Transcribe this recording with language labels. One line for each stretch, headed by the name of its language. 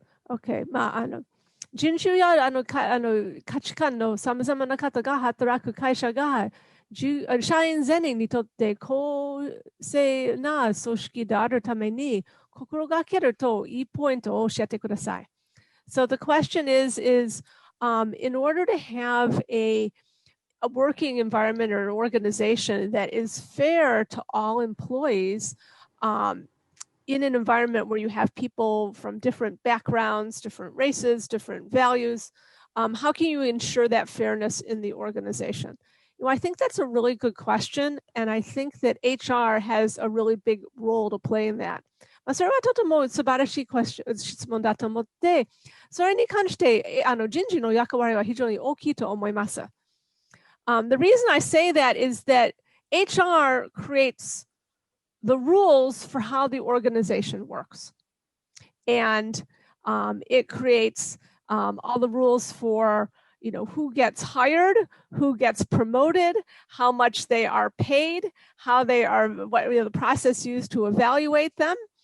Japanese: Okay, 人種や価値観のさまざまな方が働く会社が社員全員にとって公正な組織であるために心がけるといいポイントを教えてください。
English: So the question is in order to have a working environment or an organization that is fair to all employees, in an environment where you have people from different backgrounds, different races, different values, how can you ensure that fairness in the organization? You know, I think that's a really good question, and I think that HR has a really big role to play in that.
Japanese: それはとても素晴らしい質問だと思って、それに関して人事の役割は非常に大きいと思います。
English: The reason I say that is that HR creates the rules for how the organization works. And it creates all the rules for, who gets hired, who gets promoted, how much they are paid, how they are, the process used to evaluate them.